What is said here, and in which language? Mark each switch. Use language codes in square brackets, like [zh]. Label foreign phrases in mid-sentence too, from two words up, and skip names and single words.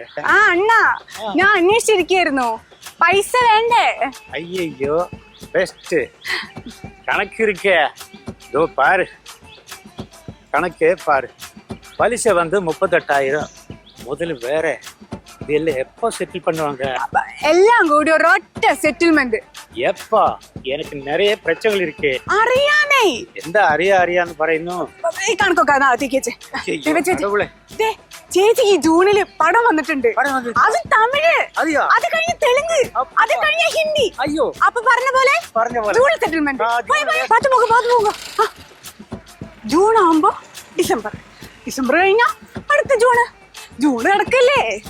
[ml] അണ്ണാ ഞാൻ അന്വേഷിച്ചിരിക്കായിരുന്നു. പൈസ വേണ്ടേ? [ta] ஐயோ பெஸ்ட் கணக்கு இருக்கே, இதோ பாரு, கணக்கே பாரு. பலிசை வந்து 38,000. முதல்ல வேற இதெல்லாம் எப்போ செட்டில் பண்ணுவாங்க? [ml] എല്ലാം കൂടി ഒരൊറ്റ സെറ്റിൽമെന്റ്. [ta] எப்பா? எனக்கு நிறைய பிரச்சனைகள் இருக்கு. [ml] അറിയാമേ. എന്താ അറിയാന്ന് പറയുന്നു? ഈ കണക്കൊക്കെ ചേച്ചി ഈ ജൂണില് പടം വന്നിട്ടുണ്ട്. അത് തമിഴ്, അത് കഴിഞ്ഞ് തെലുങ്ക്, അത് കഴിഞ്ഞ ഹിന്ദി. അയ്യോ, അപ്പൊ പറഞ്ഞ പോലെ ജൂൺ സെറ്റിൽമെന്റ്. ജൂൺ ആവുമ്പോ ഡിസംബർ, ഡിസംബർ കഴിഞ്ഞ അടുത്ത ജൂണ്, ജൂണ് കിടക്കല്ലേ.